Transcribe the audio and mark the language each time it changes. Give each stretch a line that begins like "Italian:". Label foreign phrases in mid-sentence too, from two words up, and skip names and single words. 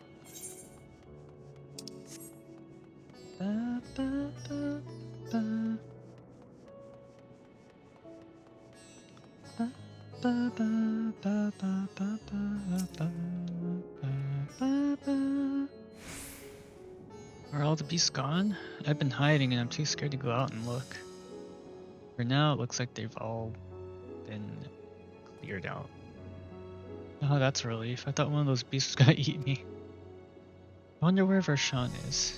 English: Ba, ba, ba, ba. Ba, ba, ba, ba, ba, ba, ba, ba, ba. Are all the beasts gone? I've been hiding and I'm too scared to go out and look. For now, it looks like they've all been cleared out. Oh, that's a relief. I thought one of those beasts was gonna eat me. I wonder where Vershawn is.